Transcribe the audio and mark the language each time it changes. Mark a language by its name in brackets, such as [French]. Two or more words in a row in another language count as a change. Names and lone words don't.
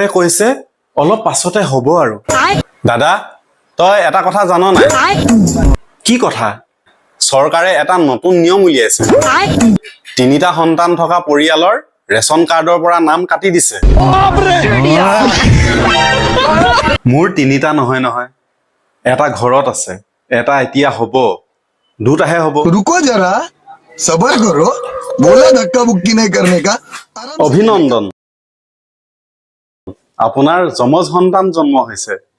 [Assamese] কৈছে অলপ পাছতে হ'ব আৰু দাদা তই এটা কথা জান নাই কি কথা চৰকাৰে এটা নতুন নিয়ম উলিয়াইছে তিনিটা সন্তান থকা পৰিয়ালৰ ৰেচন কাৰ্ডৰ পৰা নাম কাটি দিছে মোৰ তিনিটা নহয় নহয় এটা ঘৰত আছে এটা এতিয়া হ'ব দুটাহে হ'ব [Hindi] रुको जरा सबर करो बोला धक्का बुक्की नहीं करने का [Assamese] অভিনন্দন আপোনাৰ যমজ সন্তান জন্ম হৈছে